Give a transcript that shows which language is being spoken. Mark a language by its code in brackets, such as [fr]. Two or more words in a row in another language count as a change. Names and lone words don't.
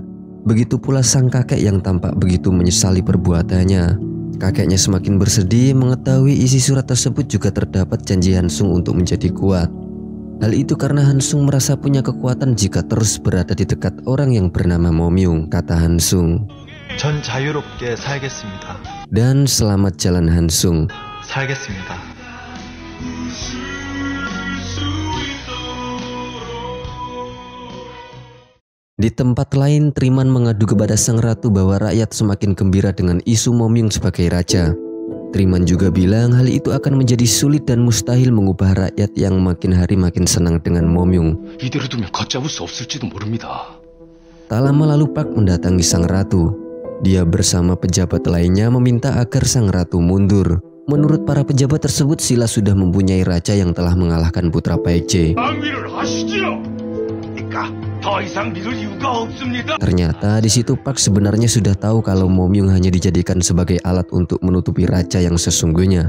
[id] Begitu pula sang kakek yang tampak begitu menyesali perbuatannya. Kakeknya semakin bersedih mengetahui isi surat tersebut juga terdapat janji Hansung untuk menjadi kuat. Hal itu karena Hansung merasa punya kekuatan jika terus berada di dekat orang yang bernama Momyung, kata Hansung. [ko] 전 자유롭게 살겠습니다. [id] Dan selamat jalan Hansung. [ko] 살겠습니다. [id] Di tempat lain, Triman mengadu kepada sang ratu bahwa rakyat semakin gembira dengan isu Momyung sebagai raja. Triman juga bilang hal itu akan menjadi sulit dan mustahil mengubah rakyat yang makin hari makin senang dengan Momyung. [ko] 이대로 두면 걷잡을 수 없을지도 모릅니다. [id] Tak lama lalu Park mendatangi sang ratu. Dia bersama pejabat lainnya meminta agar sang ratu mundur. Menurut para pejabat tersebut, Sila sudah mempunyai raja yang telah mengalahkan putra Baekje. Ternyata di situ Park sebenarnya sudah tahu kalau Momyung hanya dijadikan sebagai alat untuk menutupi raja yang sesungguhnya.